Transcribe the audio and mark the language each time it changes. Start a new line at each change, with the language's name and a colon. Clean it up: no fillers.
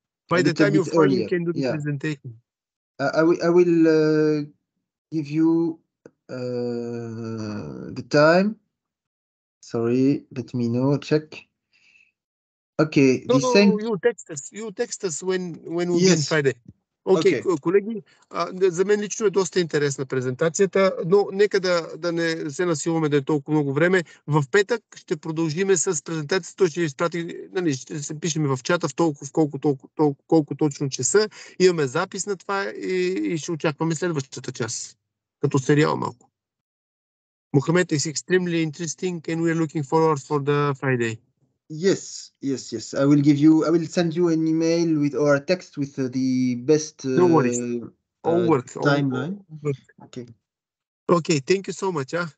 English: By the time you're fine, you can do the presentation. I will give you the time. Sorry, let me know. Check. Okay. You text us when we'll be on Friday.
Bulgarian: Окей, колеги, за мен лично е доста интересна презентацията, но нека да не се насилваме да е толкова много време. В петък ще продължим с презентацията, той ще изпрати, нали, ще се пишем в чата в колко точно часа. Имаме запис на това и ще очакваме следващата част, като сериал малко.
English: Mohammed is extremely interesting and we are looking forward for the Friday. Yes. I will send you an email with or a text with the best No worries. All work. timeline. Okay. Okay, thank you so much.